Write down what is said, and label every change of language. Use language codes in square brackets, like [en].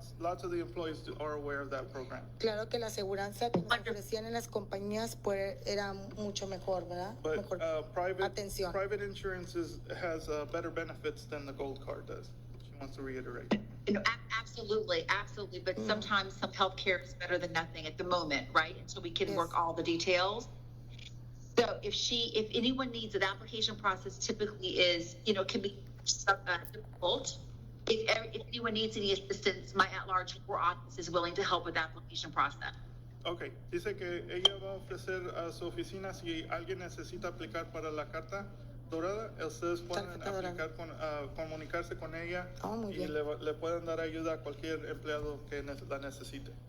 [en] Lots of the employees are aware of that program. [es] Claro que la aseguranza que nos ofrecían en las compañías pues era mucho mejor, ¿verdad? [en] But [es] Mejor atención. [en] private insurance has better benefits than the gold card does. She wants to reiterate. Absolutely. But sometimes some healthcare is better than nothing at the moment, right? And so we can work all the details. So if anyone needs an application process, typically is, can be difficult. If anyone needs any assistance, my at-large office is willing to help with the application process. [es] Okay, dice que ella va a ofrecer a su oficina si alguien necesita aplicar para la carta dorada, ustedes pueden aplicar comunicarse con ella y le pueden dar ayuda a cualquier empleado que la necesite.